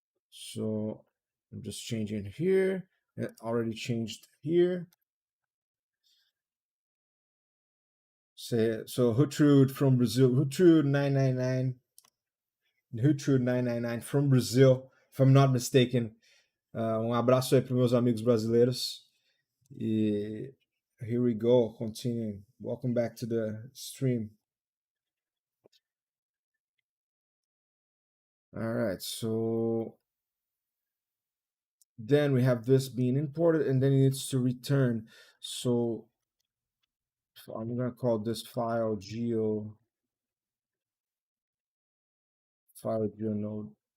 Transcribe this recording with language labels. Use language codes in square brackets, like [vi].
[en] So I'm just changing here. It already changed here. Say so Hutrude from Brazil. Hutrude 999. Hutrude 999 from Brazil, if I'm not mistaken. [pt] Abraço aí para meus amigos brasileiros. [en] E here we go, continuing. Welcome back to the stream. All right, so then we have this being imported and then it needs to return. So I'm gonna call this file geo node.